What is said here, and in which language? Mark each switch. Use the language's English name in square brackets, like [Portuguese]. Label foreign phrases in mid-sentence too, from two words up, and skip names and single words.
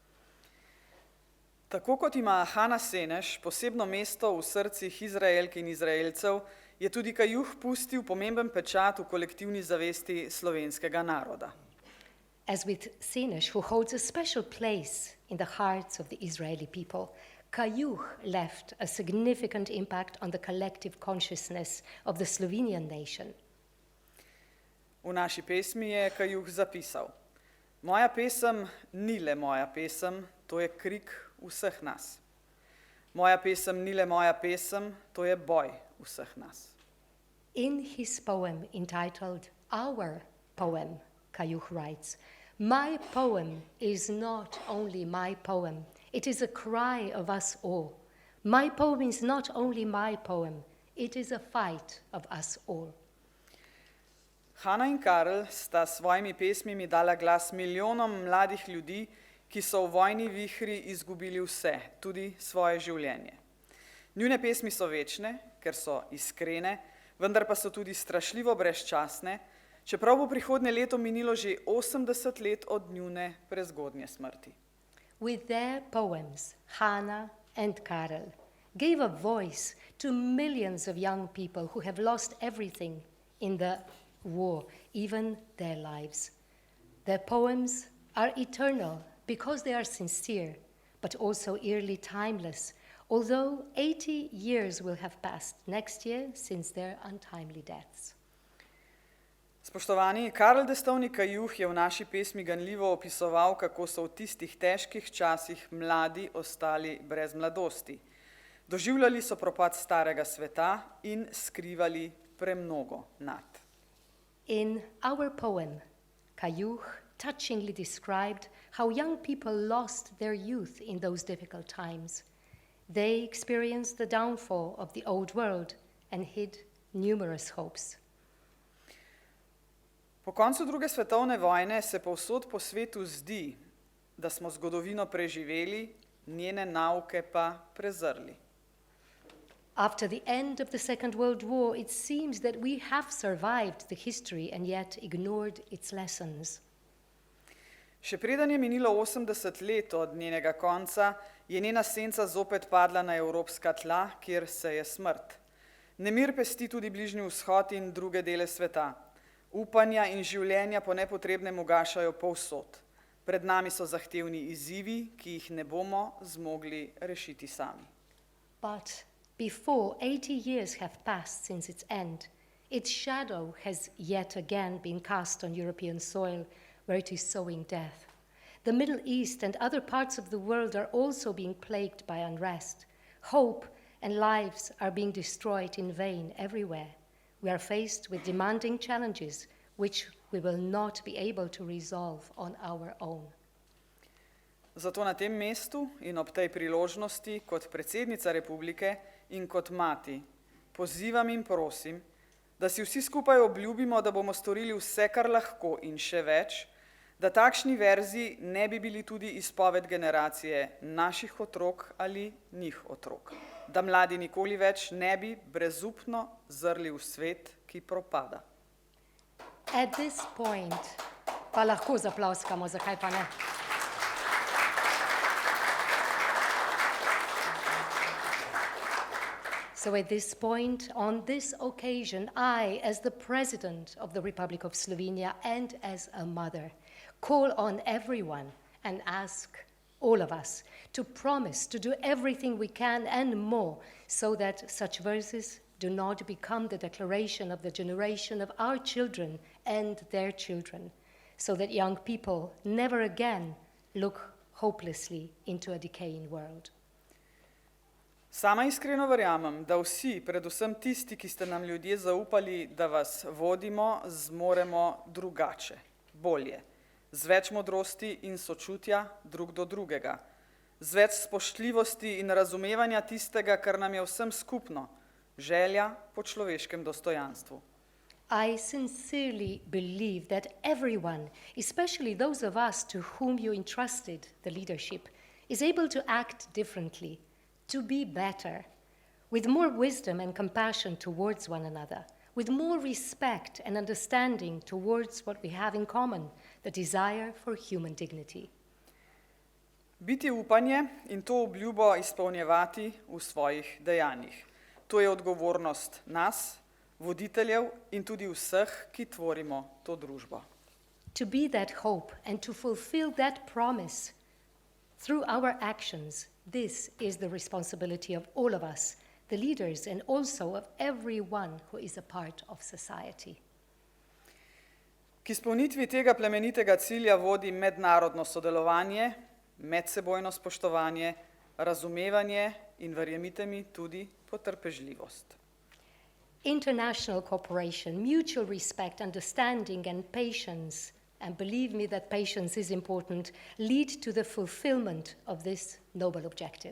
[Slovenian] Tako kot ima Hana Seneš posebno mesto v srcih Izraelk in Izraelcev, je tudi Kajuh pustil pomemben pečat v kolektivni zavesti slovenskega naroda. [English] As with Seneš, who holds a special place in the hearts of the Israeli people, Kajuh left a significant impact on the collective consciousness of the Slovenian nation. [Slovenian] V naši pesmi je Kajuh zapisal: Moja pesem ni le moja pesem, to je krik vseh nas. Moja pesem ni le moja pesem, to je boj vseh nas. [English] In his poem entitled Our Poem, Kajuh writes, "My poem is not only my poem, it is a cry of us all. My poem is not only my poem, it is a fight of us all." [Slovenian] Hana in Karel sta s svojimi pesmimi dala glas milijonom mladih ljudi, ki so v vojni vihri izgubili vse, tudi svoje življenje. Njune pesmi so večne, ker so iskrene, vendar pa so tudi strašljivo brezčasne, čeprav bo prihodnje leto minilo že 80 let od njune prezgodnje smrti. [English] With their poems, Hannah and Karel gave a voice to millions of young people who have lost everything in the war, even their lives. Their poems are eternal because they are sincere, but also eerily timeless, although 80 years will have passed next year since their untimely deaths. [Slovenian] Spoštovani, Karel Destovni Kajuh je v naši pesmi ganljivo opisoval, kako so v tistih težkih časih mladi ostali brez mladosti. Doživljali so propad starega sveta in skrivali premnogo nad. [English] In our poem, Kajuh touchingly described how young people lost their youth in those difficult times. They experienced the downfall of the old world and hid numerous hopes. [Slovenian] Po koncu druge svetovne vojne se povsod po svetu zdi, da smo zgodovino preživeli, njene nauke pa prezrli. [English] After the end of the Second World War, it seems that we have survived the history and yet ignored its lessons. [Slovenian] Še preden je minilo 80 let od njenega konca, je njena senca zopet padla na evropska tla, kjer se je smrt. Nemir pesti tudi Bližnji vzhod in druge dele sveta. Upanja in življenja po nepotrebnem ugašajo povsod. Pred nami so zahtevni izzivi, ki jih ne bomo zmogli rešiti sami. [English] But before 80 years have passed since its end, its shadow has yet again been cast on European soil, where it is sowing death. The Middle East and other parts of the world are also being plagued by unrest. Hope and lives are being destroyed in vain everywhere. We are faced with demanding challenges which we will not be able to resolve on our own. [Slovenian] Zato na tem mestu in ob tej priložnosti kot predsednica republike in kot mati pozivam in prosim, da si vsi skupaj obljubimo, da bomo storili vse, kar lahko in še več, da takšni verzi ne bi bili tudi izpoved generacije naših otrok ali njih otrok. Da mladi nikoli več ne bi brezupno zrli v svet, ki propada. [English] At this point, [Slovenian] pa lahko zaploskamo, zakaj pa ne? [English] So at this point, on this occasion, I, as the President of the Republic of Slovenia and as a mother, call on everyone and ask all of us to promise to do everything we can and more so that such verses do not become the declaration of the generation of our children and their children, so that young people never again look hopelessly into a decaying world. [Slovenian] Sama iskreno verjamem, da vsi, predvsem tisti, ki ste nam ljudje zaupali, da vas vodimo, zmoremo drugače, bolje, z več modrosti in sočutja drug do drugega, z več spoštljivosti in razumevanja tistega, kar nam je vsem skupno, želja po človeškem dostojanstvu. [English] I sincerely believe that everyone, especially those of us to whom you entrusted the leadership, is able to act differently, to be better, with more wisdom and compassion towards one another, with more respect and understanding towards what we have in common, the desire for human dignity. [Slovenian] Biti upanje in to obljubo izpolnjevati v svojih dejanjih. To je odgovornost nas, voditeljev in tudi vseh, ki tvorimo to družbo. [English] To be that hope and to fulfill that promise through our actions, this is the responsibility of all of us, the leaders, and also of everyone who is a part of society. [Slovenian] K izpolnitvi tega plemenitega cilja vodi mednarodno sodelovanje, medsebojno spoštovanje, razumevanje in, verjemite mi, tudi potrpežljivost. [English] International cooperation, mutual respect, understanding and patience, and believe me that patience is important, lead to the fulfillment of this noble objective.